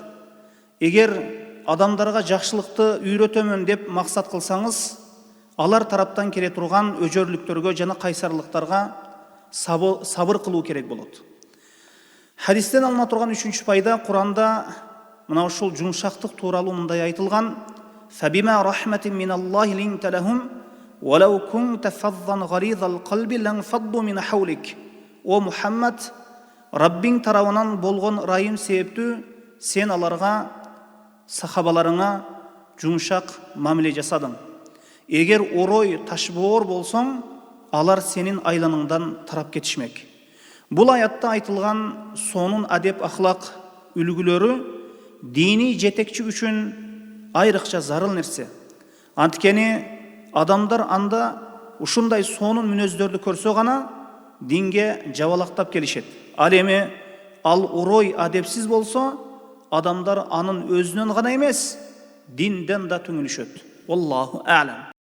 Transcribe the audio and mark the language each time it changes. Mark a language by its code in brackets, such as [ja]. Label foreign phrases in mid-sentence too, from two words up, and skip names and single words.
[ky] Эгер адамдарга жакшылыкты үйрөтөмүн деп максат кылсаңыз, алар тараптан келе турган өжөрлүктөргө жана кайсарлыктарга сабыр кылуу керек болот. Хадистен алына турган үчүнчү пайда: Куранда мына ушул жумшактык тууралуу мындай айтылган: [ar] "فبما رحمة من الله لنت لهم ولو كنت فظا غليظ القلب لانفضوا من حولك." [ky] О Мухаммад, Раббиң тарабынан болгон райым себептүү сен аларга, сахабаларыңа жумшак мамиле жасадың. Эгер орой ташбоор болсоң, алар сенин айланыңдан тарап кетишмек. Бул аятта айтылган сонун адеп ахлак үлгүлөрү дини жетекчи үчүн айрыкча зарыл нерсе. Анткени адамдар анда ушундай сонун мүнөздөрдү көрсө гана динге жабалактап келишет. Ал эми ал орой адепсиз болсо, адамдар анын өзүнөн гана эмес, динден да түңүлүшөт. [ar] والله أعلم.